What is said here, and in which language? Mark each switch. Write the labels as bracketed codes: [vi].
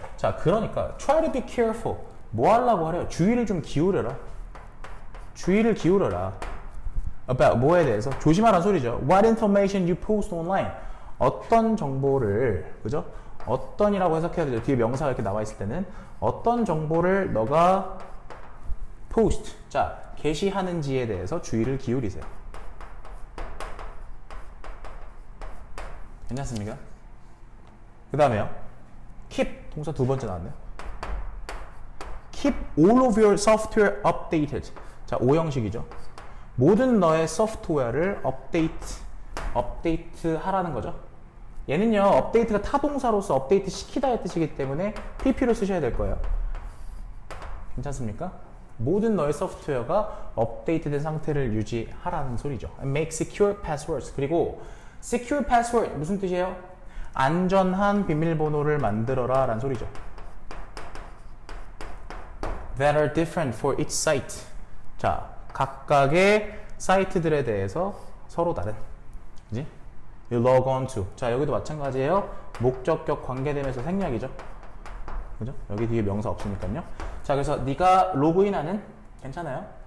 [ko] 자, 그러니까 [en] try to be careful. [ko] 뭐 하려고 하래요? 주의를 좀 기울여라. 주의를 기울여라. about 뭐에 대해서? 조심하라는 소리죠. [en] What information you post online. [ko] 어떤 정보를, 그죠? 어떤이라고 해석해야 되죠. 뒤에 명사가 이렇게 나와 있을 때는 어떤 정보를 너가 post, 자, 게시하는지에 대해서 주의를 기울이세요. 괜찮습니까? 그 다음에요. keep, 동사 두 번째 나왔네요. [en] keep all of your software updated. [ko] 자, 오형식이죠. 모든 너의 소프트웨어를 업데이트 하라는 거죠. 얘는요, 업데이트가 타동사로서 업데이트 시키다의 뜻이기 때문에 pp로 쓰셔야 될 거예요. 괜찮습니까? 모든 너의 소프트웨어가 업데이트된 상태를 유지하라는 소리죠. [en] Make secure passwords. [ko] 그리고 [en] secure password [ko] 무슨 뜻이에요? 안전한 비밀번호를 만들어라 라는 소리죠. [en] That are different for each site. [ko] 자, 각각의 사이트들에 대해서 서로 다른, 그지? [en] You log on to. [ko] 자, 여기도 마찬가지예요. 목적격 관계되면서 생략이죠. 그죠? 여기 뒤에 명사 없으니까요. 자, 그래서 네가 로그인하는, 괜찮아요?